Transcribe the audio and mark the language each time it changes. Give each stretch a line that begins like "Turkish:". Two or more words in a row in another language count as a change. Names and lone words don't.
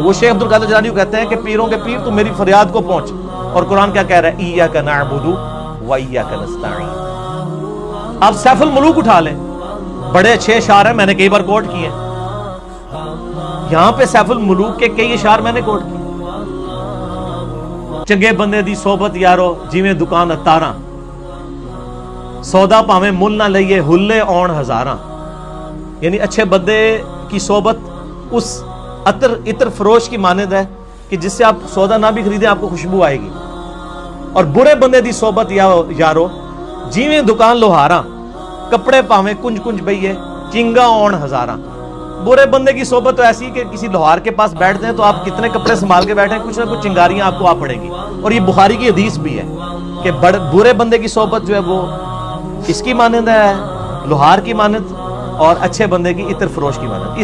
Urdu: وہ شیخ عبدالقادر جیلانی کہتے ہیں کہ پیروں کے پیر تو میری فریاد کو پہنچ. اور قرآن کیا کہہ رہا ہے
Arabic: ایاک نعبد و ایاک نستعین.
Urdu: آپ سیف الملوک اٹھا لیں، بڑے اچھے اشعار ہیں، میں نے کئی بار کوٹ کیے. یہاں پہ سیف الملوک کے کئی اشعار میں نے کوٹ کیے.
Punjabi: چنگے بندے دی صحبت یارو جویں دکان اتاراں سودا پاویں مل نہ لئیے ہلے اون ہزاراں.
Urdu: یعنی اچھے بندے کی صحبت اس عطر فروش کی مانند ہے کہ جس سے آپ سودا نہ بھی خریدیں آپ کو خوشبو آئے گی.
Punjabi: اور برے بندے دی صحبت یارو جیویں دکان لوہاراں کپڑے پاویں کنج کنج بئیے چنگا اون ہزاراں.
Urdu: برے بندے کی صحبت تو ایسی کہ کسی لوہار کے پاس بیٹھتے ہیں تو آپ کتنے کپڑے سنبھال کے بیٹھیں کچھ نہ کچھ چنگاریاں آپ کو آ پڑے گی. اور یہ بخاری کی حدیث بھی ہے کہ برے بندے کی صحبت جو ہے وہ اس کی مانند ہے لوہار کی مانند اور اچھے بندے کی عطر فروش کی مانند.